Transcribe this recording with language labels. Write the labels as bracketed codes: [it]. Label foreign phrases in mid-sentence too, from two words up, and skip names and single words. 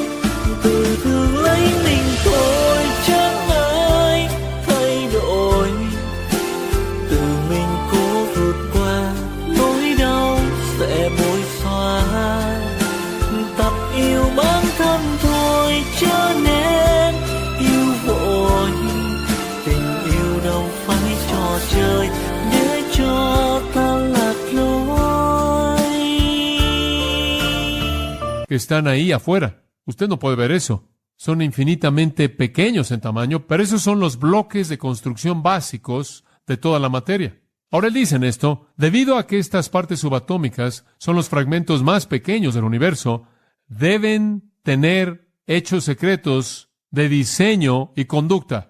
[vi] Tự thương lấy mình thôi chẳng ai thay đổi, tự mình cố vượt qua nỗi đau sẽ bối xóa. Tập yêu bản thân thôi cho nên yêu vội, tình yêu đâu phải trò chơi để cho ta lạc lối. [es] Que están ahí afuera. Usted no puede ver eso. Son infinitamente pequeños en tamaño, pero esos son los bloques de construcción básicos de toda la materia. Ahora él dice en esto, debido a que estas partes subatómicas son los fragmentos más pequeños del universo, deben tener hechos secretos de diseño y conducta.